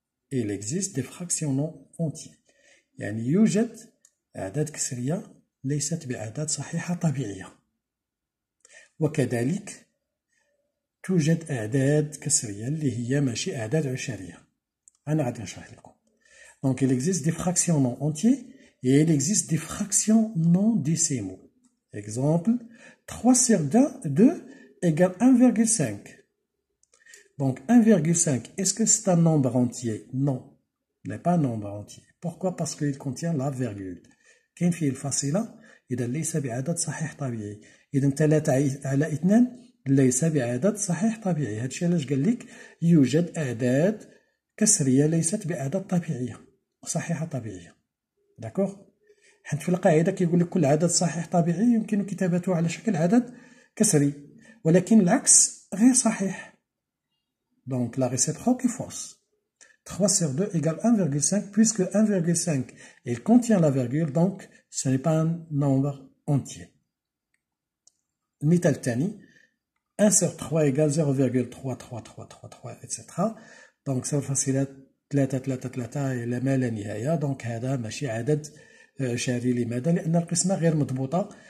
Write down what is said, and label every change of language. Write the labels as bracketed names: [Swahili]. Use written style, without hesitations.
[French] Il existe des fractions non entiers. [Arabic] يعني يوجد أعداد كسرية ليست بأعداد صحيحة طبيعية. وكذلك توجد أعداد كسرية اللي هي ماشي أعداد عشرية. أنا غادي نشرح لكم. [French] Donc il existe des fractions non entiers et il existe des fractions non décimaux. Exemple, 3 sur 2 égale 1,5. Donc 1,5, est-ce que c'est un nombre entier? Non, ce n'est pas un nombre entier. Pourquoi? Parce qu'il contient la virgule. [Arabic] كاين فيه الفاصلة، إذا ليس بعدد صحيح طبيعي. إذا 3 على 2 ليس بعدد صحيح طبيعي. هادشي علاش قال لك يوجد أعداد كسرية ليست بأعداد طبيعية صحيحة طبيعية. داكوغ؟ حيت في القاعدة كيقول لك كل عدد صحيح طبيعي يمكن كتابته على شكل عدد كسري، ولكن العكس غير صحيح. [French] Donc la réciproque est fausse. 3 sur 2 égale 1,5 puisque 1,5 il contient la virgule, donc ce n'est pas un nombre entier. [Arabic] المثال الثاني [French] 1 sur 3 égale 0,33333 etc. donc 0.333 [Arabic] إلى ما لا نهاية. donc هذا ماشي عدد عشري. لماذا؟ لأن القسمة غير مضبوطة.